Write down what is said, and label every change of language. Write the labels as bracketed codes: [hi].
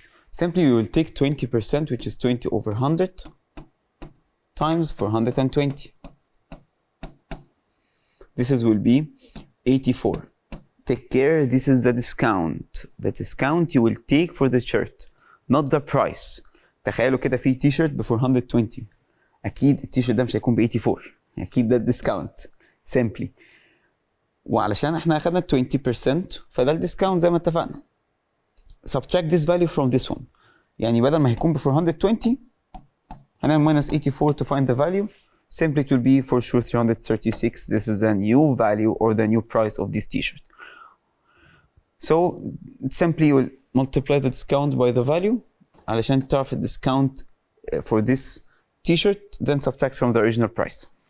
[en] Simply we will take 20%, which is 20 over 100 times 420. This will be 84. Take care, this is the discount. The discount you will take for the shirt, not the price. [ar] تخيلوا كده في تي شيرت ب 420. أكيد التي شيرت ده مش هيكون ب 84. أكيد ده الديسكاونت. Simply. وعلشان احنا أخدنا 20% فده الديسكاونت زي ما اتفقنا. [en] Subtract this value from this one. [ar] يعني بدل ما هيكون ب 420 هنعمل [en] minus 84 to find the value. Simply it will be for sure 336. This is the new value or the new price of this t-shirt. So simply you will multiply the discount by the value [ar] علشان تعرف [en] discount for this t-shirt, then subtract from the original price.